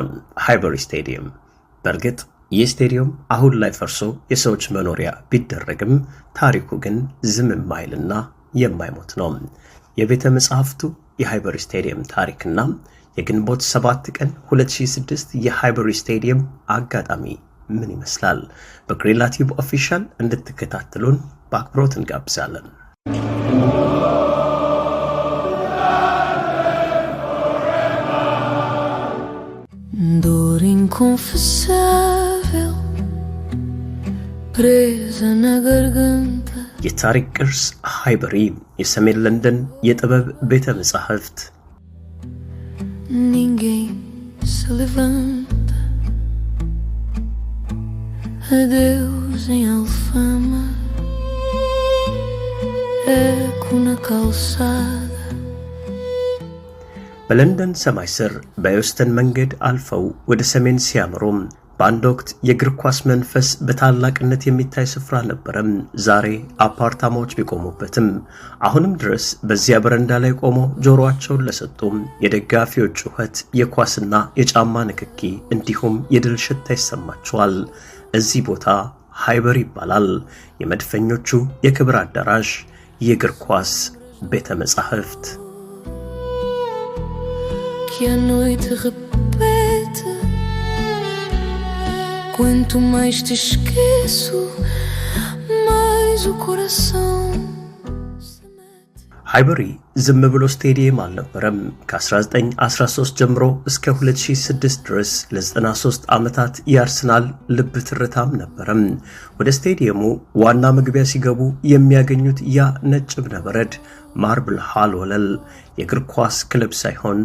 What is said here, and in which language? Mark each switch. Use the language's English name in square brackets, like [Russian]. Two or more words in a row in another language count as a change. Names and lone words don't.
[Amharic] ሃይበሪ ስቴዲየም። በእርግጥ ይህ ስቴዲየም አሁን ላይ ፈርሶ የሰዎች መኖሪያ ቢደረግም ታሪኩ ግን ዝም የማይልና የማይሞት ነው። የቤተ መጻሕፍቱ የሃይበሪ ስቴዲየም ታሪክና የግንቦት 7 ቀን 2006 የሃይበሪ ስቴዲየም አጋጣሚ ምን ይመስላል? በግሬላ ቲዩብ ኦፊሻል እንድትከታተሉን በአክብሮት እንጋብዛለን። [Portuguese] Dor inconfessável presa na garganta [Amharic] የታሪክ ቅርስ ሃይበሪ የሰሜን ለንደን የጥበብ ቤተ መጻሕፍት [Portuguese] ninguém se levanta adeus em Alfama eco na calçada [Amharic] በለንደን ሰማይ ስር በዌስተን መንገድ አልፈው ወደ ሰሜን ሲያመሩም በአንድ ወቅት የእግር ኳስ መንፈስ በታላቅነት የሚታይ ስፍራ ነበረም። ዛሬ አፓርታማዎች ቢቆሙበትም አሁንም ድረስ በዚያ በረንዳ ላይ ቆመው ጆሮአቸውን ለሰጡም የደጋፊዎች ጩኸት፣ የኳስና የጫማ ንክኪ እንዲሁም የድል ሽታ ይሰማቸዋል። እዚህ ቦታ ሃይበሪ ይባላል። የመድፈኞቹ የክብር አዳራሽ፣ የእግር ኳስ ቤተ መጻሕፍት። [Portuguese] que a noite repete quanto mais te esqueço mais o coração [Amharic] ሃይበሪ ዝም ብሎ ስቴዲየም አልነበረም። ከ1913 ጀምሮ እስከ 2006 ድረስ ለ93 ዓመታት የአርሰናል ልብ ትርታም ነበረም። ወደ ስቴዲየሙ ዋና መግቢያ ሲገቡ የሚያገኙት ያ ነጭ እብነበረድ [English] marble hall [Amharic] ወለል የእግር ኳስ ክለብ ሳይሆን